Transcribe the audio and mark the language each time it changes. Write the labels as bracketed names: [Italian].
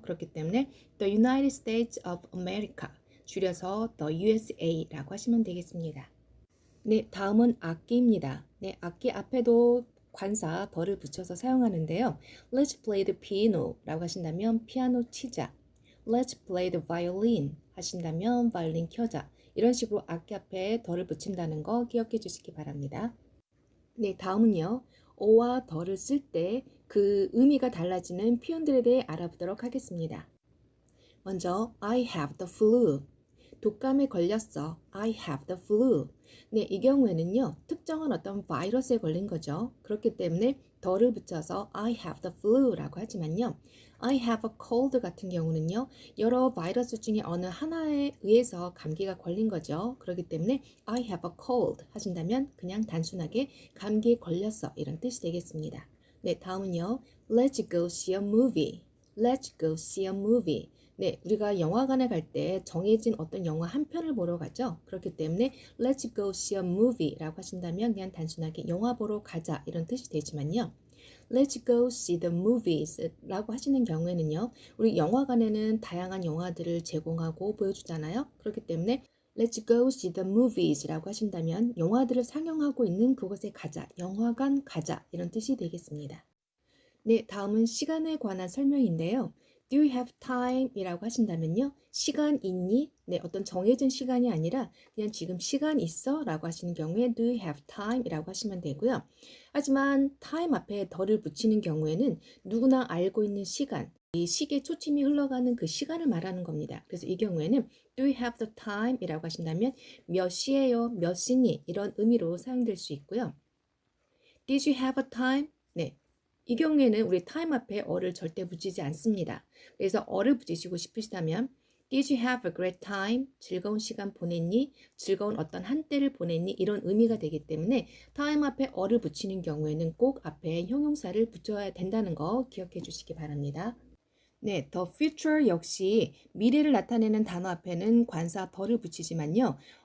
[Korean] 그렇기 때문에 the United States of America 줄여서 the USA라고 하시면 되겠습니다. 네, 다음은 악기입니다. 네, 악기 앞에도 관사 더를 붙여서 사용하는데요. Let's play the piano 라고 하신다면 피아노 치자. [English] Let's play the violin 하신다면 바이올린 켜자. [Korean] 이런 식으로 악기 앞에 더를 붙인다는 거 기억해 주시기 바랍니다. 네, 다음은요. 어와 더를 쓸 때 그 의미가 달라지는 표현들에 대해 알아보도록 하겠습니다. [English] 먼저 I have the flu. [Korean] 독감에 걸렸어. I have the flu. 네, 이 경우에는요. 특정한 어떤 바이러스에 걸린 거죠. 그렇기 때문에 더를 붙여서 I have the flu 라고 하지만요. [English] I have a cold 같은 경우는요. [Korean] 여러 바이러스 중에 어느 하나에 의해서 감기가 걸린 거죠. 그렇기 때문에 I have a cold 하신다면 그냥 단순하게 감기에 걸렸어 이런 뜻이 되겠습니다. [English] 네, 다음은요. Let's go see a movie. Let's go see a movie. [Korean] 네, 우리가 영화관에 갈 때 정해진 어떤 영화 한 편을 보러 가죠. 그렇기 때문에 Let's go see a movie 라고 하신다면 그냥 단순하게 영화 보러 가자 이런 뜻이 되지만요. [English] Let's go see the movies라고 하시는 경우에는요. [Korean] 우리 영화관에는 다양한 영화들을 제공하고 보여주잖아요. 그렇기 때문에 Let's go see the movies 라고 하신다면 영화들을 상영하고 있는 그곳에 가자, 영화관 가자 이런 뜻이 되겠습니다. 네, 다음은 시간에 관한 설명인데요. Do you have time? 이라고 하신다면요. 시간 있니? 네, 어떤 정해진 시간이 아니라 그냥 지금 시간 있어? [English] 라고 하시는 경우에 Do you have time? [Korean] 이라고 하시면 되고요. 하지만 time 앞에 더를 붙이는 경우에는 누구나 알고 있는 시간, 이 시계에 초침이 흘러가는 그 시간을 말하는 겁니다. [English] 그래서 이 경우에는 Do you have the time? [Korean] 이라고 하신다면 몇 시예요? 몇 시니? 이런 의미로 사용될 수 있고요. [English] Did you have a time? 네. [Korean] 이 경우에는 우리 time 앞에 어를 절대 붙이지 않습니다. [English] 그래서 어를 붙이시고 싶으시다면 Did you have a great time? [Korean] 즐거운 시간 보냈니? 즐거운 어떤 한때를 보냈니? 이런 의미가 되기 때문에 time 앞에 어를 붙이는 경우에는 꼭 앞에 형용사를 붙여야 된다는 거 기억해 주시기 바랍니다. 네, the future 역시 미래를 나타내는 단어 앞에는 관사 더를 붙이지만요.